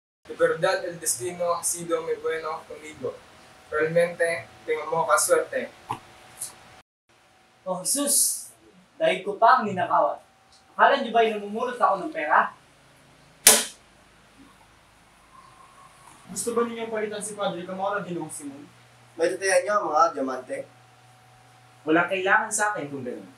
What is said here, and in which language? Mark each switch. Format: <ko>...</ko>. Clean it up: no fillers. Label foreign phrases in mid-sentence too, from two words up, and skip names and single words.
<es>De verdad el destino ha sido muy bueno conmigo. Realmente tengo mucha suerte.</es> <en>Oh, Jesus!</en> <tl>Dahil ko pa ang ninakawan. Akala niyo ba'y namumulot ako ng pera? Gusto ba ninyong palitan si Padre Camora, Ginoong Simon? May tatayan niyo ang mga diamante. Walang kailangan sa akin kung gano'n.</tl>